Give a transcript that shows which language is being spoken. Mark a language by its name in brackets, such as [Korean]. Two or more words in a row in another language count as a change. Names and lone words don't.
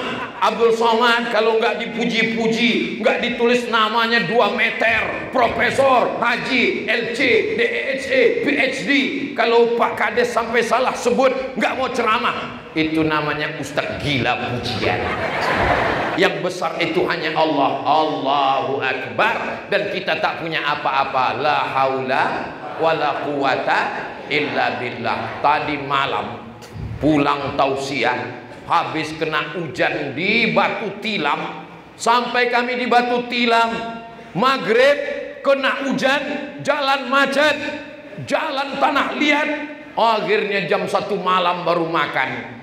[Indonesian] Abdul Somad kalau nggak dipuji-puji, nggak ditulis namanya 2 meter, Profesor, Haji, LC, DEHE, PhD. Kalau Pak Kades sampai salah sebut, nggak mau ceramah. Itu namanya Ustadz gila pujian. Yang besar itu hanya Allah. [Arabic] الله أكبر. [Indonesian] Dan kita tak punya apa-apa. [Arabic] لا حول ولا قوة إلا بالله. [Indonesian] Tadi malam pulang tausiah, habis kena hujan di Batu Tilam. Sampai kami di Batu Tilam, maghrib kena hujan, jalan macet, jalan tanah liat. Akhirnya jam 1 malam baru makan.